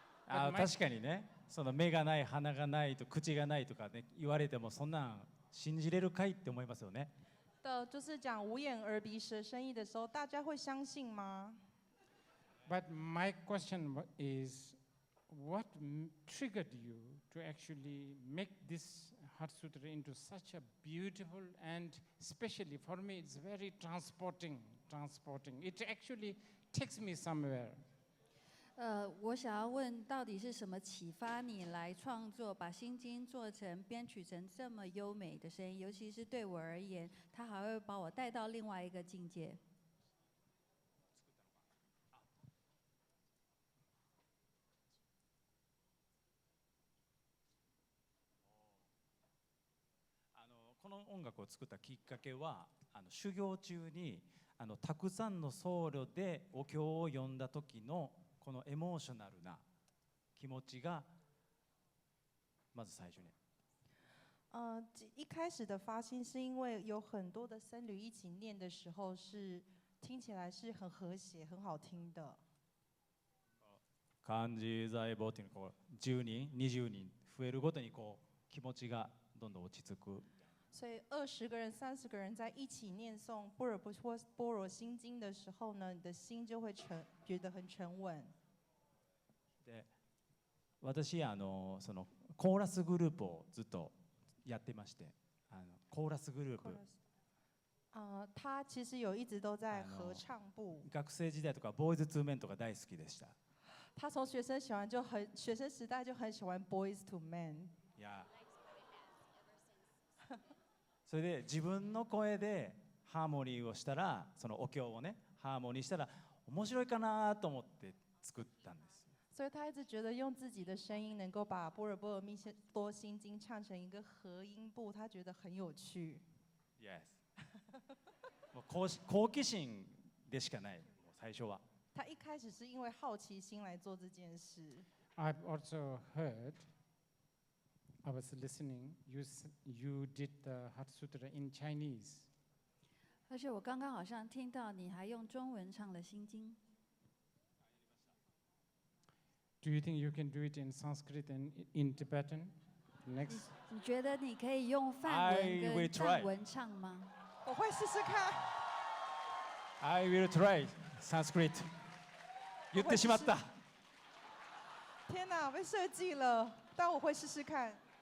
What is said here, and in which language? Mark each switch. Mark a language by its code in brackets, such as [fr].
[ja] 確かにね、その目がない、鼻がないと口がないとかね言われてもそんなん信じれるかいって思いますよね。 [zh] 就是讲无眼耳鼻舌身意的时候，大家会相信吗？ [en] but my question is, what triggered you to actually make this Heart Sutra into such a beautiful and especially for me, it's very transporting. It actually takes me somewhere. [zh] 我想要问，到底是什么启发你来创作，把心经做成编曲成这么优美的声音？尤其是对我而言，它还会把我带到另外一个境界。 [ja] この音楽を作ったきっかけは修行中にたくさんの僧侶でお経を読んだ時のこのエモーショナルな気持ちがまず最初に。 [zh] 一开始的发心是因为有很多的僧侣一起念的时候，是听起来是很和谐、很好听的。 [ja] 漢字財宝っていうのこう10人20人増えるごとにこう気持ちがどんどん落ち着く。 [zh] 所以20个人、30个人在一起念诵般若心经的时候呢，你的心就会觉得很沉稳。 [ja] で私そのコーラスグループをずっとやってまして、コーラスグループ [zh] 他其实有一直都在合唱部。 [ja] 学生時代とかボーイズツーメンとか大好きでした。 [zh] 他从学生时代就很喜欢 Boys to Men。 [ja] いやそれで自分の声でハーモニーをしたら、そのお経をねハーモニーしたら面白いかなと思って作ったんです。 [zh] 所以他一直觉得用自己的声音能够把般若波罗蜜多心经唱成一个合音部，他觉得很有趣。 [ja] Yes もう好奇心でしかない、もう最初は。 [zh] 他一开始是因为好奇心来做这件事。 [en] I've also heard, I was listening, you did the Heart Sutra in Chinese. [zh] 而且我刚刚好像听到你还用中文唱了心经。 [en] Do you think you can do it in Sanskrit and in Tibetan? Next. [zh] 你觉得你可以用梵 [en] I [zh] 文 [en] try. [zh] 藏文唱吗？我会试试看。 [en] I will try Sanskrit [ja] 言ってしまった。 [zh] 天哪，被设计了，但我会试试看。